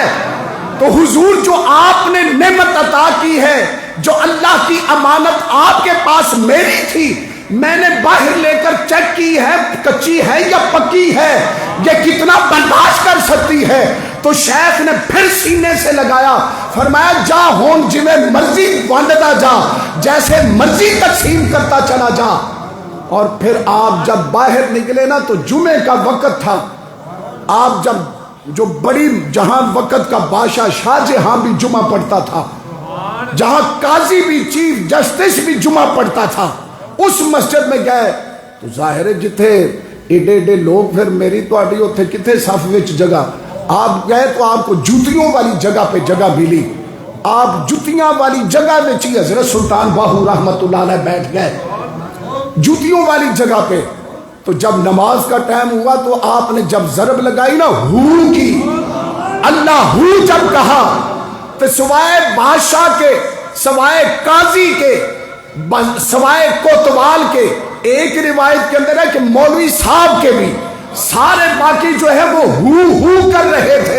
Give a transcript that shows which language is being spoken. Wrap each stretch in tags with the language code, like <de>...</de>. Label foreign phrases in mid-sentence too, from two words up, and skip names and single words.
<ur>تو حضور جو آپ نے نعمت عطا کی ہے، جو اللہ کی امانت آپ کے پاس میری تھی، میں نے باہر لے کر چیک کی ہے کچی ہے یا پکی ہے، یہ کتنا برداشت کر سکتی ہے؟ تو شیخ نے پھر سینے سے لگایا، فرمایا</ur> <pa>جا ہون جویں مرضی وانڈتا جا،</pa> <ur>جیسے مرضی تقسیم کرتا چلا جا۔ اور پھر آپ جب باہر نکلے نا تو جمعے کا وقت تھا، آپ جب جو بڑی جہاں وقت کا بادشاہ شاہ جہاں بھی جمعہ پڑھتا تھا، جہاں قاضی بھی چیف جسٹس بھی جمعہ پڑھتا تھا، اس مسجد میں گئے تو ظاہر ہے</ur> <pa>جتھے ایڈے ایڈے لوگ، پھر میری تو آڈی ہوتے کتنے صف وچ</pa> <ur>جگہ، آپ گئے تو آپ کو جوتیوں والی جگہ پہ جگہ ملی، آپ جوتیاں والی جگہ میں چی حضرت سلطان باہو</ur> <ar>رحمت اللہ علیہ</ar> <ur>بیٹھ گئے جوتیوں والی جگہ پہ۔ تو جب نماز کا ٹائم ہوا تو آپ نے جب ضرب لگائی نا ہو کی، اللہ ہو جب کہا تو سوائے بادشاہ کے، سوائے قاضی کے، سوائے کوتوال کے، ایک روایت کے اندر ہے کہ مولوی صاحب کے بھی، سارے باقی جو ہے وہ ہو کر رہے تھے۔</ur>